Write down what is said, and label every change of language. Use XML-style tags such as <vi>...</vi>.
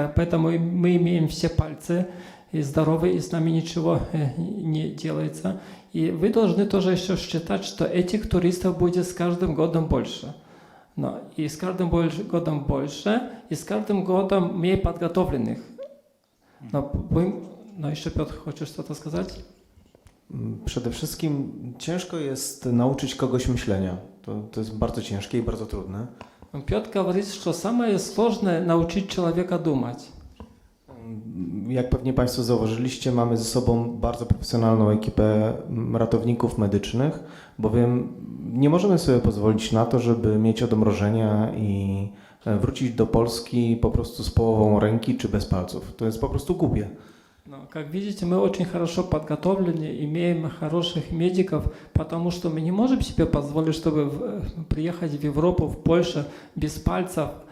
<ru>Поэтому мы имеем все пальцы и здоровые, и с нами ничего не делается. И вы должны тоже еще считать, что этих туристов будет с каждым годом больше. Но и с каждым годом больше, и с каждым годом менее подготовленных.</ru> <pl>No jeszcze</pl> <ru>Piotr, хочешь что-то сказать?</ru> <pl>Przede wszystkim ciężko jest nauczyć kogoś myślenia. To jest bardzo ciężkie i bardzo trudne.</pl> <ru>Piotr говорит, что самое сложное научить человека думать.</ru> <pl>Jak pewnie Państwo zauważyliście, mamy ze sobą bardzo profesjonalną ekipę ratowników medycznych, bowiem nie możemy sobie pozwolić na to, żeby mieć odmrożenia i wrócić do Polski po prostu z połową ręki czy bez palców. To jest po prostu głupie.</pl> <ru>Но, как видите, мы очень хорошо подготовлены, имеем хороших медиков, потому что мы не можем себе позволить, чтобы приехать в Европу, в Польшу без пальцев.</ru>